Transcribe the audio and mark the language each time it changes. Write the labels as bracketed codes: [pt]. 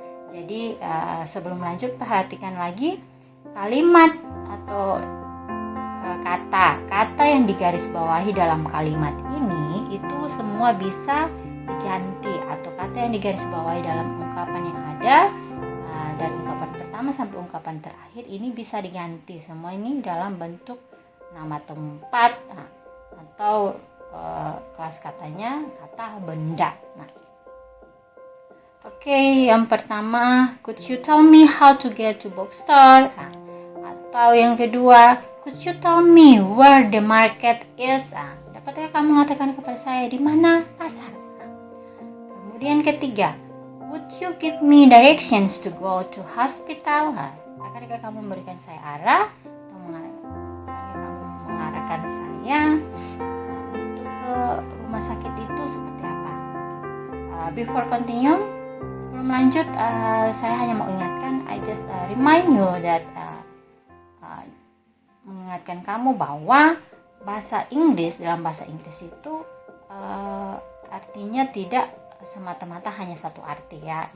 [id] Jadi sebelum lanjut perhatikan lagi kalimat atau kata yang digarisbawahi dalam kalimat ini itu semua bisa diganti, atau kata yang digarisbawahi dalam ungkapan yang ada dari ungkapan pertama sampai ungkapan terakhir ini bisa diganti. Semua ini dalam bentuk nama tempat atau kelas katanya kata benda. [en] Oke, [id] yang pertama, [en] could you tell me how to get to bookstore? [id] Atau yang kedua, [en] could you tell me where the market is? [id] Dapatkah kamu mengatakan kepada saya di mana pasar? Kemudian ketiga, [en] would you give me directions to go to hospital? [id] Akankah kamu memberikan saya arah atau mengarahkan saya untuk ke rumah sakit itu seperti apa? [en] Before continue, [id] sebelum lanjut, saya hanya mau ingatkan, [en] I just remind you that [id] mengingatkan kamu bahwa dalam bahasa Inggris itu artinya tidak semata-mata hanya satu arti ya.